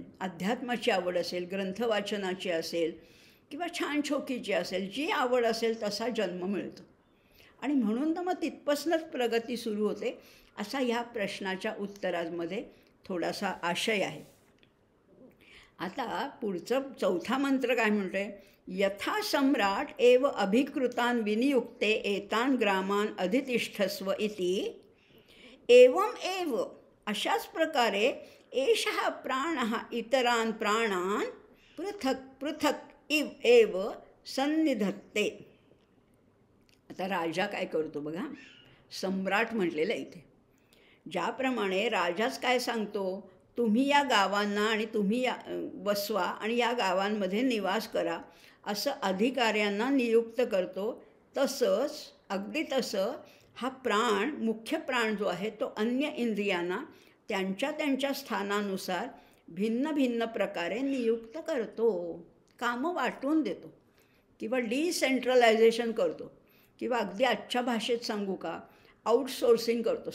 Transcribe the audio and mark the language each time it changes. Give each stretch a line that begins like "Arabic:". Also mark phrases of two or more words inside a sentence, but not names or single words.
Marathi: अध्यात्माची आवड असेल, ग्रंथवाचनाची असेल किंवा छान छोकीची असेल, जी आवड असेल तसा जन्म मिळतो. आणि म्हणून तर मग तिथपासूनच प्रगती सुरू होते. असा ह्या प्रश्नाच्या उत्तरामध्ये थोडासा आशय आहे. आता पुढचं चौथा मंत्र काय म्हणतोय?
Sanskrit: यथा सम्राट एव अभिकृतान विनियुक्ते एतान ग्रामान अधितिष्ठस्व इति एवं एव
Marathi: अशाच प्रकारे
Sanskrit: एषः प्राणः इतरान प्राणान पृथक पृथक इव एव सन्निधत्ते.
Marathi: आता राजा काय करतो बघा, सम्राट म्हटलेलं आहे इथे. ज्याप्रमाणे राजाच काय सांगतो, तुम्ही या गावांना आणि तुम्ही या बसवा आणि या गावांमध्ये निवास करा असं अधिकाऱ्यांना नियुक्त करतो, तसंच अगदी तसं हा प्राण, मुख्य प्राण जो आहे तो अन्य इंद्रियांना त्यांच्या त्यांच्या स्थानानुसार भिन्न भिन्न प्रकारे नियुक्त करतो, कामं वाटून देतो किंवा डिसेंट्रलायझेशन करतो किंवा अगदी आजच्या भाषेत सांगू का, आउटसोर्सिंग करतो.